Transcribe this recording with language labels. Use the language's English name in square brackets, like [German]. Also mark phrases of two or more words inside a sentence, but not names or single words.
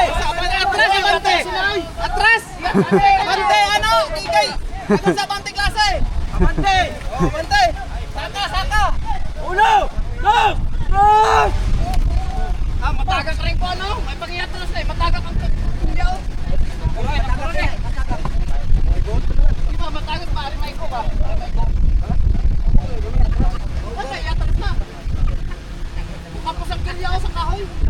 [Filipino] Atras, abante. Atras. Abante, ano? Tigay. Ano sa abante klase? Abante. Abante. Saka. [Spanish] Uno, dos, tres. [Filipino] Ah, matagak rin po ano? May pag-iatras na eh. Matagak ang kunyaw. Di ba matagak pa? Arimay ko ba? Ano, iatras na. Kapos ang kunyaw sa kahoy.